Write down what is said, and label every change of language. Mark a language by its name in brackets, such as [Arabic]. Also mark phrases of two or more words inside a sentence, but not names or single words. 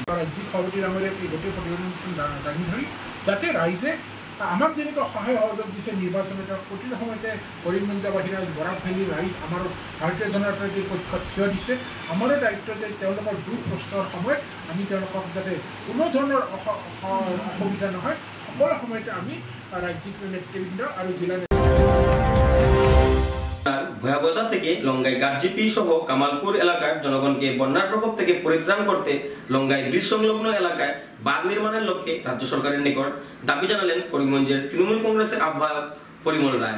[Assamese] ৰাজ্যিক সভাপতি ডাঙৰীয়াক এই গোটেই প্ৰতিবেদনখন দাঙি ধৰি যাতে ৰাইজে আমাক যেনেকৈ সহায় সহযোগ দিছে নিৰ্বাচনত, প্ৰতিটো সময়তে কৰিমগঞ্জ বাহিৰা বৰাক ভেলী ৰাইজ আমাৰ ভাৰতীয় জনতা পাৰ্টীৰ পক্ষত থিয় দিছে। আমাৰো দায়িত্ব যে তেওঁলোকৰ দুখ কষ্টৰ সময়ত আমি তেওঁলোকক যাতে কোনো ধৰণৰ অসুবিধা নহয়, সকলো সময়তে আমি ৰাজ্যিক নেতৃবৃন্দ আৰু জিলা [Bangla] ভয়াবহতা থেকে লঙ্গাই গারজিপি সহ কামালপুর এলাকার জনগণকে বন্যার প্রকোপ থেকে পরিত্রাণ করতে লঙ্গাই ব্রিজ সংলগ্ন এলাকায় বাঁধ নির্মাণের লক্ষ্যে রাজ্য সরকারের নিকট দাবি জানালেন করিমগঞ্জের তৃণমূল কংগ্রেসের আহ্বায়ক পরিমল রায়।